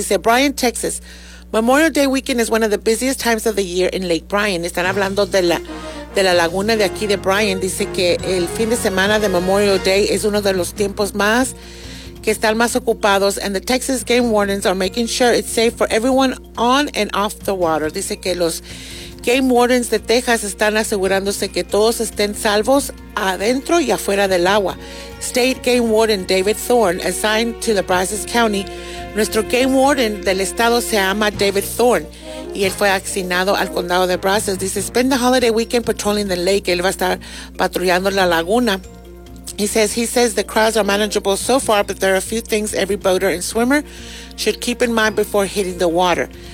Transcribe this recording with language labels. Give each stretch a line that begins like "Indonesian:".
Spanish: Dice
English: Bryan, Texas, Memorial Day weekend is one of the busiest times of the year in Lake Bryan.
Spanish: Están hablando de la laguna de aquí de Bryan. Dice que el fin de semana de Memorial Day es uno de los tiempos más que están más ocupados,
English: and the Texas game wardens are making sure it's safe for everyone on and off the water.
Spanish: Dice que los game wardens de Texas están asegurándose que todos estén salvos adentro y afuera del agua.
English: State Game Warden David Thorne, assigned to the Brazos County.
Spanish: Nuestro game warden del estado se llama David Thorne y él fue asignado al condado de Brazos. Dice,
English: spend the holiday weekend patrolling the lake.
Spanish: Él va a estar patrullando la laguna.
English: He says the crowds are manageable so far, but there are a few things every boater and swimmer should keep in mind before hitting the water.